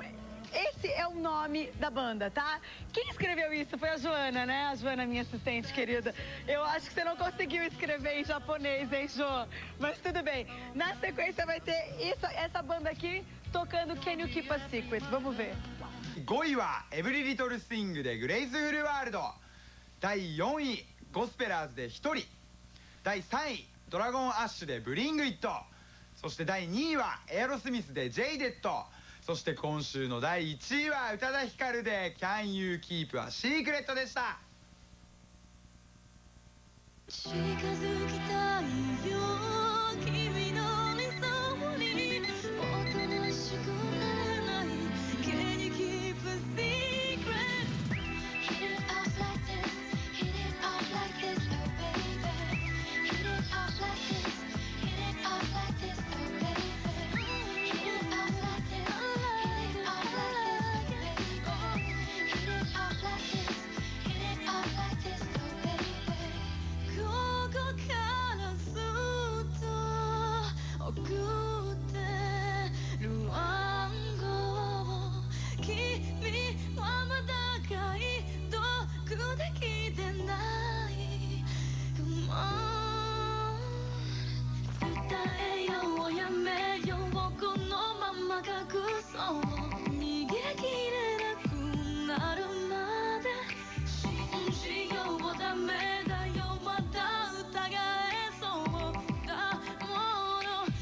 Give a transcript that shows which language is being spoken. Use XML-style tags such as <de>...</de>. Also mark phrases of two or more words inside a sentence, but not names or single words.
<pt>Esse é o nome da banda, tá? Quem escreveu isso foi a Joana, né? A Joana, minha assistente querida. Eu acho que você não conseguiu escrever em japonês, hein, Jo? Mas tudo bem. Na sequência vai ter essa banda aqui tocando Can You Keep a Secret. Vamos ver.</pt> <ja>5 位はエブリリトルスイングでグレイスフルワールド。第4位ゴスペラーズで1人。第3位ドラゴンアッシュでブリングイット。そして第2位はエアロスミスでジェイデット。そして今週の第1位は宇多田ヒカルで Can You Keep a Secret でした。近づきたいよ君の理想におとなしくなれない</ja> <en>Can you keep a secret Hit it off like this Hit it off like this Oh baby Hit it off like this Hit it off like this Oh baby Hit it off like this Hit it off like this baby Hit it off like this Hit it off like this Oh baby</en> <ja>ここからずっと送ってる暗号君はまだ解読できてない</ja> <en>Come on</en> <ja>伝えようやめようこのまま隠そう逃げきれなくなるまで信じようダメだよまた疑えそうだもの</ja>